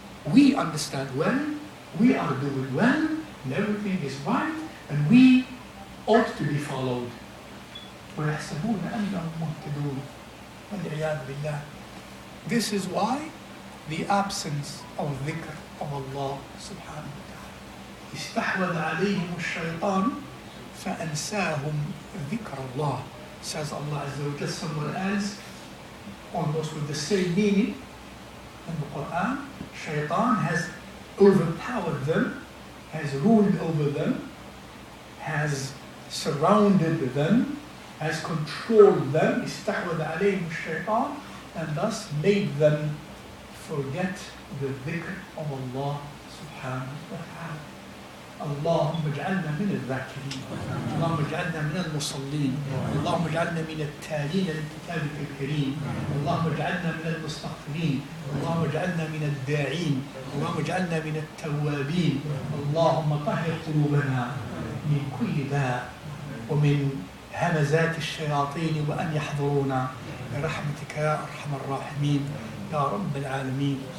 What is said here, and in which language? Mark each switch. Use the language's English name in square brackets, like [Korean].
[English] We understand well, we are doing well, and everything is right, and we ought to be followed. [Arabic] وَيَحْسَبُونَ أَنَّهُمْ مُهْتَدُونَ. وَالْعِيَاذُ بِاللَّهِ. [English] This is why the absence of dhikr of Allah subhanahu wa ta'ala. [Arabic] استحوذ عليهم الشيطان فأنساهم ذكر الله. [English] Says Allah Azza wa Jalla somewhere else, almost with the same meaning in the Qur'an. Shaitan has overpowered them, has ruled over them, has surrounded them, has controlled them. [Arabic] استحوذ عليهم الشيطان. [English] And thus made them forget the dhikr of Allah subhanahu wa ta'ala. [Arabic] اللهم اجعلنا من الذاكرين، اللهم اجعلنا من المصلين، اللهم اجعلنا من التالين لكتابك الكريم، اللهم اجعلنا من المستغفرين، اللهم اجعلنا من الداعين، اللهم اجعلنا من التوابين، اللهم طهر قلوبنا من كل داء ومن همزات الشياطين وأن يحضرونا برحمتك يا أرحم الراحمين يا رب العالمين.